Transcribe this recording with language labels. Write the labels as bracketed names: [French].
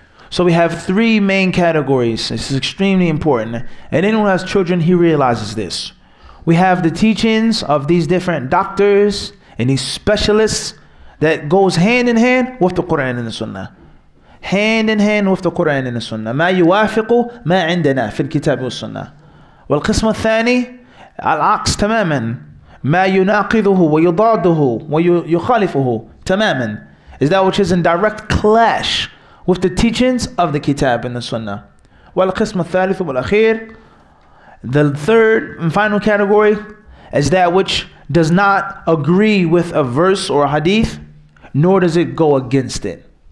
[English] So we have three main categories. This is extremely important. And anyone who has children, he realizes this. We have the teachings of these different doctors and these specialists that goes hand in hand with the Quran and the Sunnah. Hand in hand with the Quran and the Sunnah. [Arabic] ما يوافق ما عندنا في الكتاب والسنة. والقسم الثاني العكس تماما. ما يناقضه ويضاده ويخالفه تماما. [English] Is that which is in direct clash with the teachings of the Kitab and the Sunnah. [Arabic] والقسم الثالث والأخير. [English] The third and final category is that which does not agree with a verse or a hadith, nor does it go against it.